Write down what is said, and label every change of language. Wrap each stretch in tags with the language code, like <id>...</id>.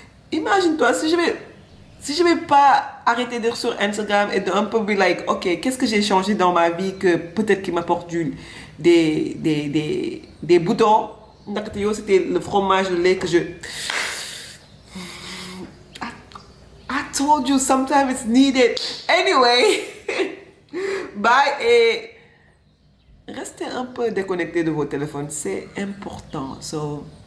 <fr>Imagine-toi, si je vais pas arrêter d'être sur Instagram et d'un peu</fr> <en>be like,</en> <fr>ok, qu'est-ce que j'ai changé dans ma vie que peut-être qui m'apporte des boutons. C'était le fromage, le lait que je...</fr> <en>I told you, sometimes it's needed. Anyway, bye,</en> <fr>et restez un peu déconnectés de vos téléphones, c'est important.</fr> <en>So,</en>